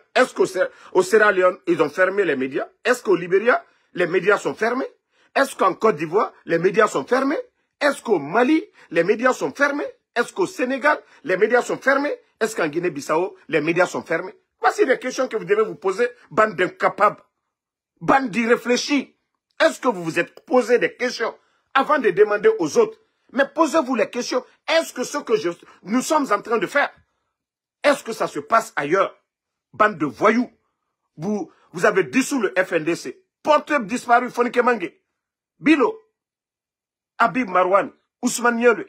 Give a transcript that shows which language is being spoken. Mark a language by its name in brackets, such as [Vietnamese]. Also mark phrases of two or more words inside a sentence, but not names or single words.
[French] Est-ce qu'au Sierra Leone, ils ont fermé les médias? Est-ce qu'au Libéria, les médias sont fermés? Est-ce qu'en Côte d'Ivoire, les médias sont fermés? Est-ce qu'au Mali, les médias sont fermés? Est-ce qu'au Sénégal, les médias sont fermés? Est-ce qu'en Guinée-Bissau, les médias sont fermés? Voici des questions que vous devez vous poser, bande d'incapables, bande d'irréfléchis. Est-ce que vous vous êtes posé des questions avant de demander aux autres? Mais posez-vous les questions. Est-ce que ce que nous sommes en train de faire, est-ce que ça se passe ailleurs? Bande de voyous. Vous avez dissous le FNDC. Portable disparu, Fonike Mange, Bilo, Habib Marwan, Ousmane Niole.